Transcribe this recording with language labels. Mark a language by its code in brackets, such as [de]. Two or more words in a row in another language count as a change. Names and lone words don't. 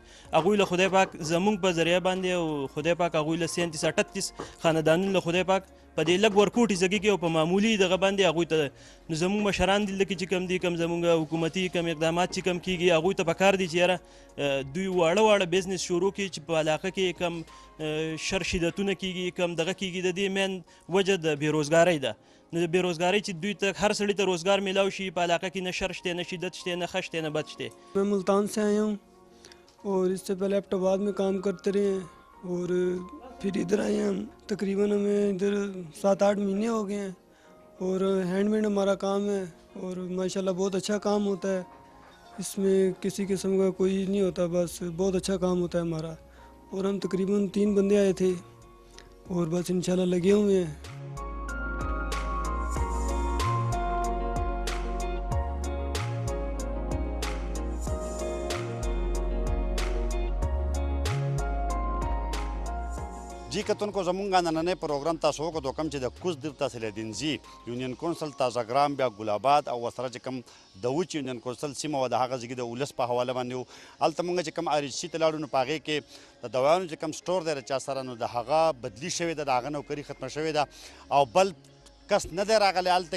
[ps] هغوی له خدای پاک زمونږ په ذریعه باندې او خدای پاک هغوی له 37-38 خاندانونو له خدای پاک په دې لږ ورکوټي ځګي کې او په معمولي دغه باندې هغوی ته نو زموږ مشران دلته کې چې کم دي، کم زموږ حکومتي کم اقدامات چې کم کیږي هغوی ته پکار دي چې یاره دوی واړه واړه بزنس شروع کړي چې په علاقه کې کم شر شدتونه کیږي، کم دغه کیږي. د دې مین وجه د بېروزګارۍ ده. نو د بېروزګارۍ چې دوی ته هر سړي ته روزګار میلاو شي په علاقه کې نه شر شته، نه شدت شته، نه ښه شته، نه بد شته. [ur] میں ملتان سے آیا ہوں اور اس سے پہلے ایبٹ آباد میں کام کرتے رہے ہیں اور پھر ادھر آئے ہیں ہم. تقریباً ہمیں ادھر 7-8 مہینے ہو گئے ہیں اور ہینڈمیڈ ہمارا کام ہے اور ماشاءاللہ بہت اچھا کام ہوتا ہے. اس میں کسی قسم کا کوئی نہیں ہوتا، بس بہت اچھا کام ہوتا ہے ہمارا. اور ہم تقریباً 3 بندے آئے تھے اور بس انشاءاللہ لگے ہوئے ہیں. [ps] جي کتونکو زمونږ نننی پروګرام تاسو وکړو کوم چې د کوز دیر تحصیل دینزي یونین کونسل تازه ګرام بیا ګلاباد او ورسره چې کوم د وچ یونین کونسل سیمه وه د هغه ځای د ولس په حواله باندې وو. هلته مونږ چې کوم RHC ته لاړو نو په هغې کې د دوایانو چې کوم سټور دی د چا سره نو د هغه بدلي شوې ده، د هغه نوکري ختمه شوې ده او بل کس نه دی راغلی هلته کې.